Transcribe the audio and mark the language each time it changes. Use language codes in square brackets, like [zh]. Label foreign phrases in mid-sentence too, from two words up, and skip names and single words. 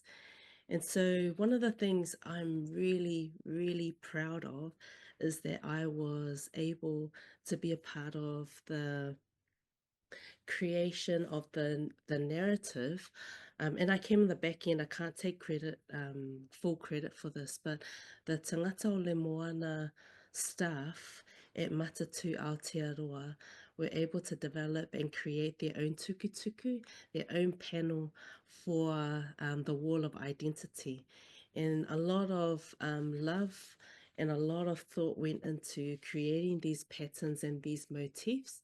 [en] And so one of the things I'm really, really proud of is that I was able to be a part of the creation of the narrative. And I came in the back end. I can't take credit, full credit for this, but the [sm] tangata o le moana [en] staff at Matatu Aotearoa were able to develop and create their own tukutuku, their own panel for the wall of identity. And a lot of love and a lot of thought went into creating these patterns and these motifs.